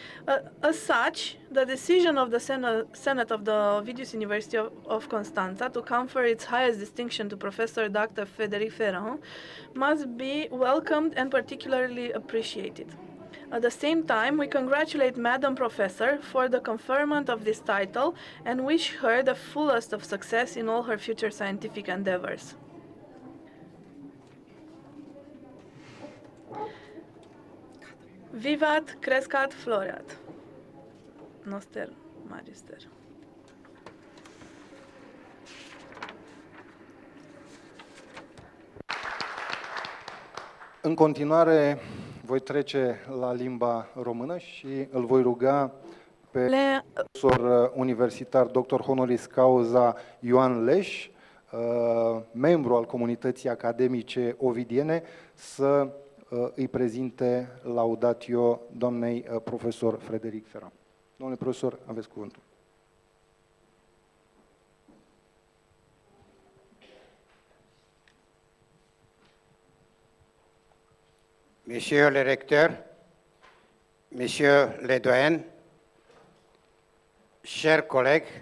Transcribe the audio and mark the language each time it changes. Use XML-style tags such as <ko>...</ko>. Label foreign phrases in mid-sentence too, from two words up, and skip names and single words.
<en>As such, the decision of the Senate of the Ovidius University of Constanța to confer its highest distinction to Professor Dr. Frédéric Ferrand must be welcomed and particularly appreciated. At the same time, we congratulate Madam Professor for the conferment of this title and wish her the fullest of success in all her future scientific endeavors.</en> <la>Vivat, crescat, floreat. Noster magister.</la> <ro>În continuare, voi trece la limba română și îl voi ruga pe profesor universitar dr.</ro> <la>honoris causa</la> <ro>Ioan Leș, membru al comunității academice ovidiene, să îi prezinte laudatio doamnei profesor Frédéric Ferrand. Domnule profesor, aveți cuvântul.</ro> <fr>Monsieur le recteur, Monsieur le doyen, chers collègues,</fr>